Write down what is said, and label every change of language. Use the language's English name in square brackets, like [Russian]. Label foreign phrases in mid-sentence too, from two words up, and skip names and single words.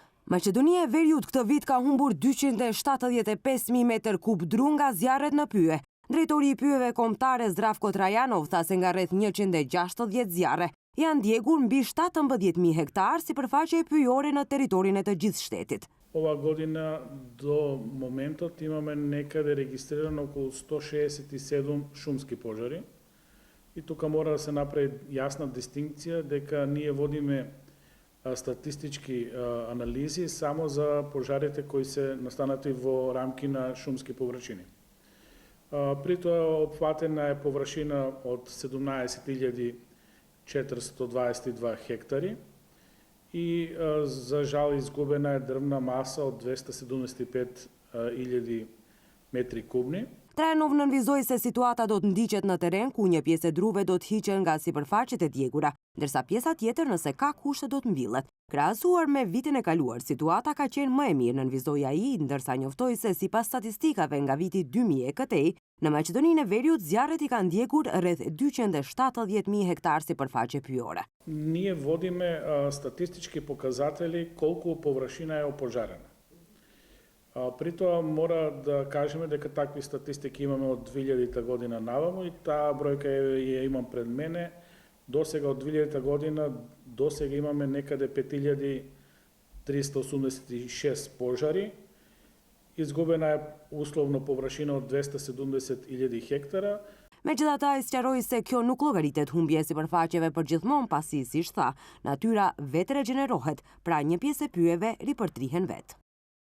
[Albanian] Maqedonia e Veriut këtë vit ka humbur 275.000 metër kub dru nga zjarret në pyje. Drejtori i pyjeve kombëtare Zdravko Trajanov tha se nga rreth 160 zjarre janë ndjegur mbi 17.000 hektar sipërfaqe pyjore në territorin e të gjithë shtetit. [Macedonian] Ова година до моментот имаме некаде регистрирано околу 167 шумски пожари. И тука мора да се направи јасна дистинкција дека ние водиме статистички анализи само за пожарите кои се настанати во рамки на шумски површини. При тоа опфатена е површина од 17.422 хектари и за жал изгубена е дрвна маса од 275.000 метри кубни. [Albanian] Trajanov nënvizoi se situata do të ndiqet në teren ku një pjesë e druve do të hiqen nga sipërfaqet e djegura, ndërsa pjesa tjetër nëse ka kushte do të mbillet. Krahasuar me vitin e kaluar, situata ka qenë më e mirë, nënvizoi ai, ndërsa njoftoi se sipas statistikave nga viti 2000 e këtej, në Maqedoninë e Veriut zjarret i kanë ndjegur rreth 270.000 hektar sipërfaqe pyjore. [Macedonian] Ние водиме статистички показатели колку површина е опожарена. При тоа мора да кажеме дека такви статистики имаме од 2000 година наваму и таа бројка ја имам пред мене. Досега од 2000 година досега имаме некаде 5386 пожари. Изгубена е условно површина од 270.000 хектара. [Albanian] Megjithatë, ai sqaroi se kjo nuk llogaritet humbje sipërfaqeve përgjithmonë pasi, siç tha, natyra vetë regjenerohet, pra një pjesë e pyjeve ripërtrihen vetë.